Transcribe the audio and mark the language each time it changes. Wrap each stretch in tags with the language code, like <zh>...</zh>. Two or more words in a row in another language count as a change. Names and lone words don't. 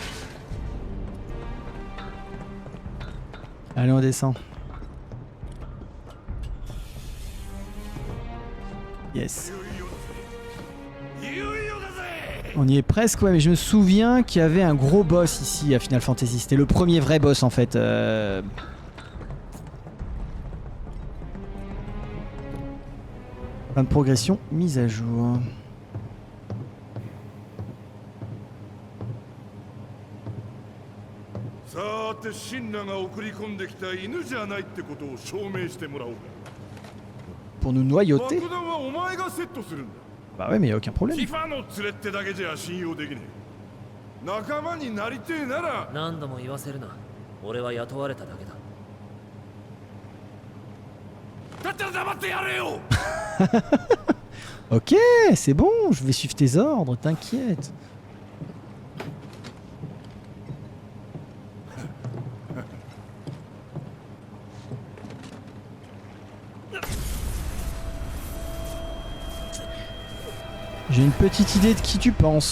<fr>Allez, on descend. Yes.</fr> <ja>いよいよだぜ。</ja> <fr>On y est presque, ouais, mais je me souviens qu'il y avait un gros boss ici à Final Fantasy. C'était le premier vrai boss en fait. Fin de progression, mise à jour. Pour nous noyauter? Bah ouais, mais y a aucun problème.</fr> <ja>何度も言わせるな。俺は雇われただけだ。だったら黙ってやれよ。</ja> <fr>Ok, c'est bon, je vais suivre tes ordres, t'inquiète. J'ai une petite idée de qui tu penses.</fr>